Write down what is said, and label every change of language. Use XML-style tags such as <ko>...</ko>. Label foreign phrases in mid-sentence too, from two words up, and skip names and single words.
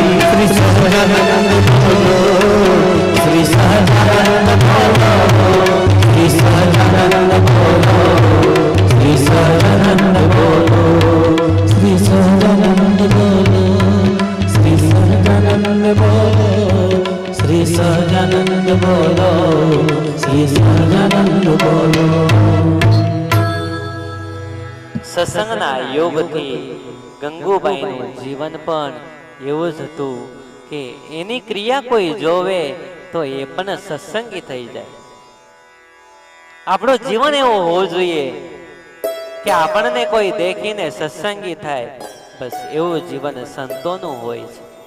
<hi>श्री सहजानंद बोलो, श्री सहजानंद बोलो, श्री सहजानंद बोलो, श्री सहजानंद बोलो, श्री सहजानंद बोलो, श्री सहजानंद बोलो, श्री सहजानंद बोलो, श्री सहजानंद बोलो.</hi> <gu>સત્સંગના યોગથી ગંગુબાઈનું જીવન પણ એવું જ હતું કે એની ક્રિયા કોઈ જોવે તો એ પણ સત્સંગી થઈ જાય. આપણું જીવન એવું હોવું જોઈએ કે આપણને કોઈ દેખીને સત્સંગી થાય, બસ એવું જીવન સંતોનું હોય છે.</gu>